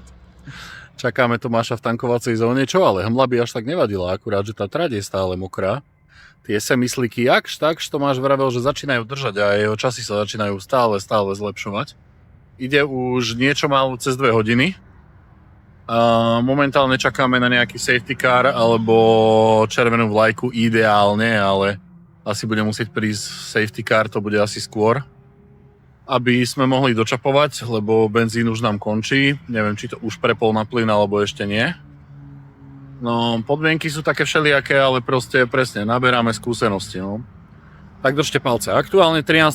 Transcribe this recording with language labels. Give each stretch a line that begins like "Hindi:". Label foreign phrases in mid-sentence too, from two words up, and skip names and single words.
Slovak: Čakáme Tomáša v tankovacej zóne, čo ale hmla by až tak nevadila, akurát, že tá trať je stále mokrá. Tie semisliky jakž takž Tomáš vravel, že začínajú držať a jeho časy sa začínajú stále zlepšovať. Ide už niečo málo cez 2 hodiny. A momentálne čakáme na nejaký safety car alebo červenú vlajku ideálne, ale asi bude musieť prísť safety car, to bude asi skôr, aby sme mohli dočapovať, lebo benzín už nám končí. Neviem, či to už prepol na plyn, alebo ešte nie. No, podmienky sú také všelijaké, ale proste presne, naberáme skúsenosti, no. Tak držte palce. Aktuálne 13.